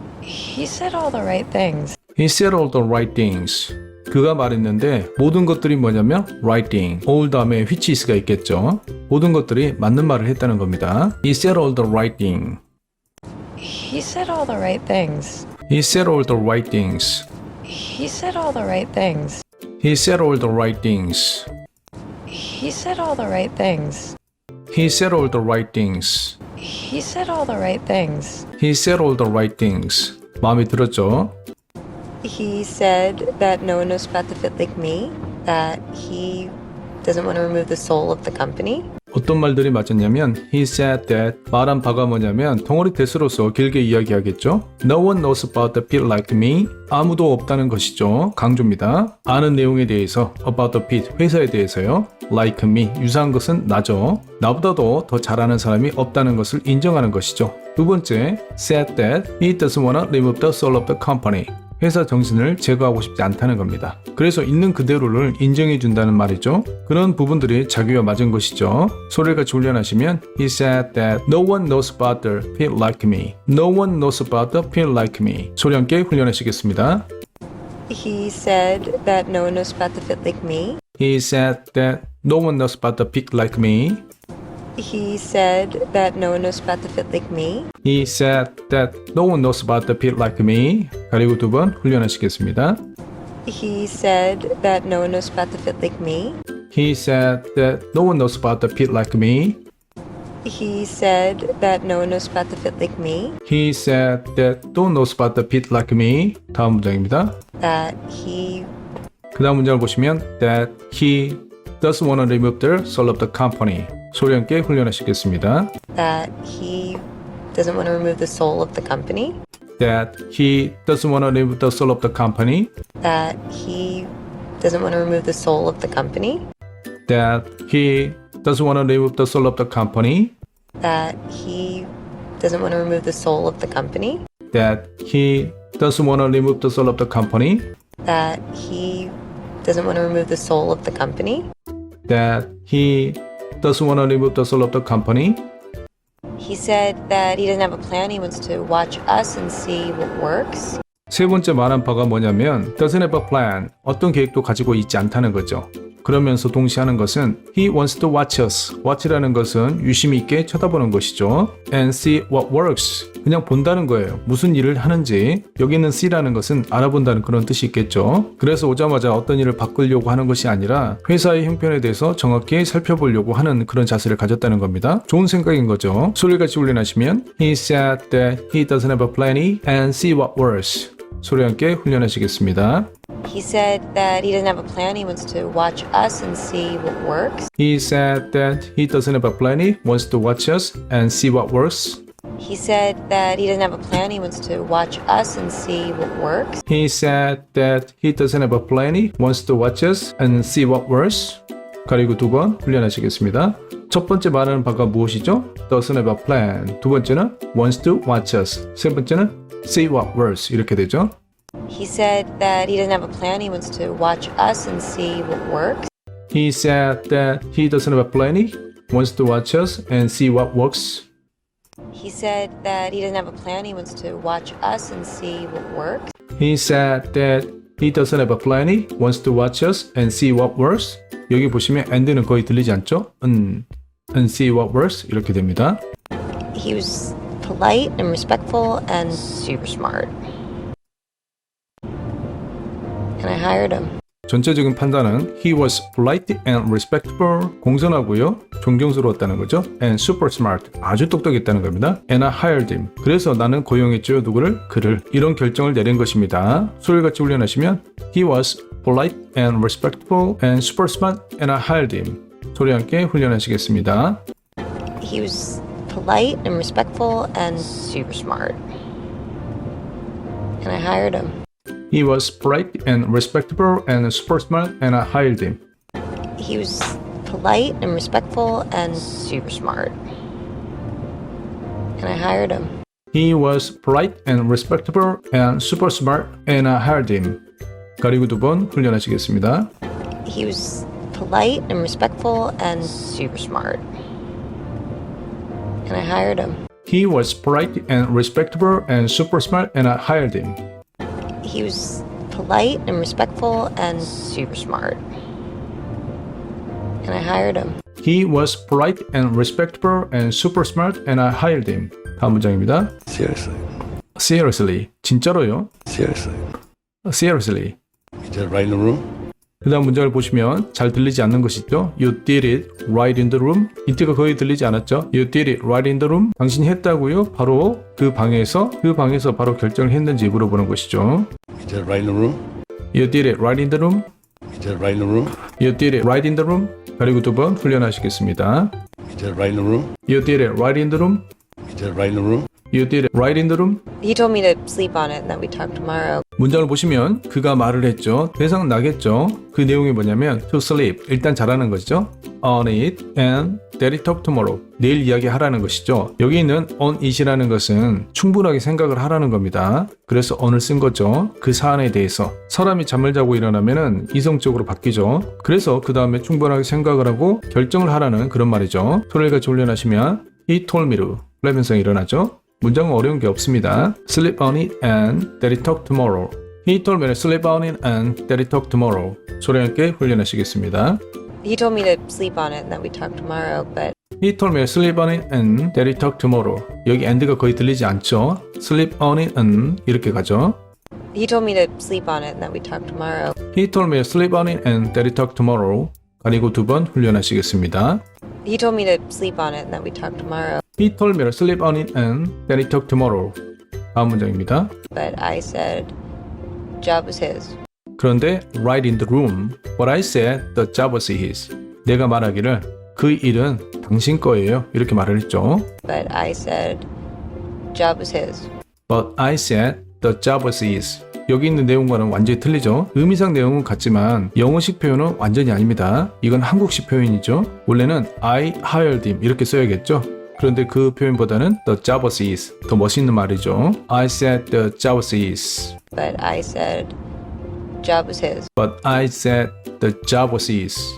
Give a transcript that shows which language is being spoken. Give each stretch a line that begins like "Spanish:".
English: He said all the right things. He said all the right things.
Korean: 그가 말했는데 모든 것들이 뭐냐면
English: right thing.
Korean: all 다음에
English: which is
Korean: 가 있겠죠. 모든 것들이 맞는 말을 했다는 겁니다.
English: He said all the right thing. He said all the right things. He said all the right things. He said all the right things. He said all the right things. He said all the right things. He said all the right things. He said all the right things. He said all the right things.
Korean: 마음에 들었죠?
English: He said that no one knows about the fit like me, that he doesn't want to remove the soul of the company.
Korean: 어떤 말들이 맞았냐면
English: He said that
Korean: 말한 바가 뭐냐면 덩어리 대수로서 길게 이야기하겠죠.
English: No one knows about the pit like me.
Korean: 아무도 없다는 것이죠. 강조입니다. 아는 내용에 대해서
English: about the pit,
Korean: 회사에 대해서요.
English: Like me,
Korean: 유사한 것은 나죠. 나보다도 더 잘하는 사람이 없다는 것을 인정하는 것이죠. 두 번째,
English: said that he doesn't want to remove the soul of the company.
Korean: 회사 정신을 제거하고 싶지 않다는 겁니다. 그래서 있는 그대로를 인정해 준다는 말이죠. 그런 부분들이 자기와 맞은 것이죠. 소리를 같이 훈련하시면
English: He said that no one knows about the pit like me. No one knows about the pit like me.
Korean: 소리 함께 훈련하시겠습니다.
English: He said that no one knows about the fit like me. He said that no one knows about the pit like me. He said that no one knows about the fit like me. He said that no one knows about the pit like me.
Korean: 그리고 두 번 훈련하시겠습니다.
English: He said that no one knows about the fit like me. He said that no one knows about the pit like me. He said that no one knows about the fit like me. He said that no one knows about the pit like me.
Korean: 다음 문장입니다.
English: That he
Korean: 그 다음 문장을 보시면
English: that he doesn't want to remove the soul of the company.
Korean: 소리 함께 훈련하시겠습니다.
English: that he doesn't want to remove the soul of the company. That he doesn't want to remove the soul of the company. That he doesn't want to remove the soul of the company. That he doesn't want to remove the soul of the company. That he doesn't want to remove the soul of the company. That he doesn't want to remove the soul of the company. That he doesn't want to remove the soul of the company. That he doesn't want to remove the soul of the company. He said that he doesn't have a plan. He wants to watch us and see what works.
Korean: 세 번째 말한 바가 뭐냐면
English: doesn't have a plan.
Korean: 어떤 계획도 가지고 있지 않다는 거죠. 그러면서 동시에 하는 것은
English: He wants to watch us.
Korean: watch라는 것은 유심히 있게 쳐다보는 것이죠.
English: And see what works.
Korean: 그냥 본다는 거예요. 무슨 일을 하는지. 여기는 see라는 것은 알아본다는 그런 뜻이 있겠죠. 그래서 오자마자 어떤 일을 바꾸려고 하는 것이 아니라 회사의 형편에 대해서 정확히 살펴보려고 하는 그런 자세를 가졌다는 겁니다. 좋은 생각인 거죠. 소리를 같이 훈련하시면
English: He said that he doesn't have a plan and see what works.
Korean: 소리 함께 훈련하시겠습니다.
English: He said that he doesn't have a plan. He wants to watch us and see what works. He said that he doesn't have a plan. He wants to watch us and see what works. He said that he doesn't have a plan. He wants to watch us and see what works. He said that he doesn't have a plan. He wants to watch us and see what works.
Korean: 그리고 두 번 훈련하시겠습니다. 첫 번째 말하는 바가 무엇이죠?
English: Doesn't have a plan.
Korean: 두 번째는
English: wants to watch us.
Korean: 세 번째는
English: see what works.
Korean: 이렇게 되죠.
English: He said that he doesn't have a plan. He wants to watch us and see what works. He said that he doesn't have a plan. He wants to watch us and see what works. He said that he doesn't have a plan. He wants to watch us and see what works. He said that he doesn't have a plan. He wants to watch us and see what works.
Korean: 여기 보시면 and는 거의 들리지 않죠?
English: and see what works
Korean: 이렇게 됩니다.
English: He was polite and respectful and super smart. And I hired him.
Korean: 전체적인 판단은
English: he was polite and respectable,
Korean: 공손하고요, 존경스러웠다는 거죠.
English: and super smart,
Korean: 아주 똑똑했다는 겁니다.
English: and I hired him.
Korean: 그래서 나는 고용했죠. 누구를? 그를. 이런 결정을 내린 것입니다. 소리를 같이 훈련하시면
English: he was polite and respectable and super smart and I hired him.
Korean: 소리 함께 훈련하시겠습니다.
English: He was polite and respectful and super smart. And I hired him. He was polite and respectable and super smart and I hired him. He was polite and respectful and super smart. And I hired him. He was polite and respectable and super smart and I hired him.
Korean: 가리고 두 번 훈련하시겠습니다.
English: He was polite and respectful and super smart. And I hired him. He was polite and respectable and super smart and I hired him. He was polite and respectful and super smart. And I hired him. He was polite and respectable and super smart and I hired him.
Korean: 다음 문장입니다.
English: Seriously. Seriously.
Korean: 진짜로요?
English: Seriously. Seriously. You did it right in the room?
Korean: 그 다음 문장을 보시면 잘 들리지 않는 것이죠.
English: You did it right in the room.
Korean: 힌트가 거의 들리지 않았죠.
English: You did it right in the room.
Korean: 당신이 했다고요? 바로 그 방에서 바로 결정을 했는지 물어보는 것이죠.
English: You did it right in the room? You did it right in the room. You did it right in the room? You did it right in the room.
Korean: 그리고 두 번 훈련하시겠습니다.
English: You did it right in the room? You did it right in the room. You did it right in the room? You did it right in the room. He told me to sleep on it and that we talk tomorrow.
Korean: 문장을 보시면 그가 말을 했죠. 대상은 나겠죠. 그 내용이 뭐냐면
English: to sleep,
Korean: 일단 자라는 것이죠.
English: on it and that it talk tomorrow,
Korean: 내일 이야기하라는 것이죠. 여기 있는 on it이라는 것은 충분하게 생각을 하라는 겁니다. 그래서 on을 쓴 거죠. 그 사안에 대해서. 사람이 잠을 자고 일어나면은 이성적으로 바뀌죠. 그래서 그 다음에 충분하게 생각을 하고 결정을 하라는 그런 말이죠. 소리를 같이 훈련하시면
English: he told me to,
Korean: 플레면성이 일어나죠. 문장은 어려운 게 없습니다.
English: Sleep on it and that it talk tomorrow. He told me to sleep on it and that it talk tomorrow. 소리 함께 훈련하시겠습니다. He told me to sleep on it and that we talk tomorrow, but He told me to sleep on it and that it talk tomorrow.
Korean: 여기 and가 거의 들리지 않죠?
English: Sleep on it and
Korean: 이렇게 가죠.
English: he told me to sleep on it and that we talk tomorrow. He told me to sleep on it and that it talk tomorrow.
Korean: 가리고 두 번 훈련하시겠습니다.
English: He told me to sleep on it and that we talk tomorrow, He told me to sleep on it and that it talk tomorrow.
Korean: 다음 문장입니다.
English: but I said job was his.
Korean: 그런데
English: right in the room, what I said, the job was his.
Korean: 내가 말하기를 그 일은 당신 거예요. 이렇게 말을 했죠.
English: But I said job was his. But I said the job was his.
Korean: 여기 있는 내용과는 완전히 틀리죠. 의미상 내용은 같지만 영어식 표현은 완전히 아닙니다. 이건 한국식 표현이죠. 원래는
English: I hired him
Korean: 이렇게 써야겠죠. 그런데 그 표현보다는
English: the job was his
Korean: 더 멋있는 말이죠.
English: I said the job was his. But I said job was his. But I said the job was his.